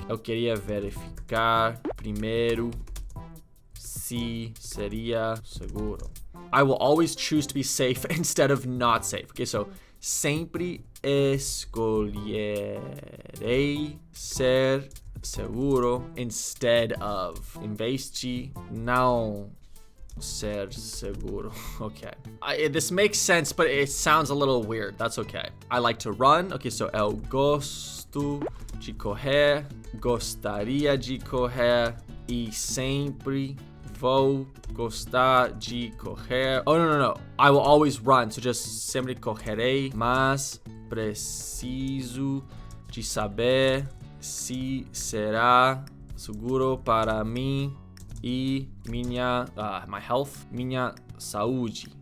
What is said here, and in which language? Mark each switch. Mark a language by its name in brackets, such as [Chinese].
[Portuguese] Eu queria verificar primeiro se seria seguro. [English] I will always choose to be safe instead of not safe. Okay, so [Portuguese] sempre escolherei ser seguro [English] instead of. [Portuguese] Em vez de não ser seguro. Okay. [English] This makes sense, but it sounds a little weird. That's okay. I like to run. Okay, so [Portuguese] eu gosto de correr, gostaria de correr e sempre vou gostar de correr. [English] Oh, no. I will always run. So just [Portuguese] sempre correrei, mas preciso de saber se será seguro para mim e [English] my health, [Portuguese] minha saúde.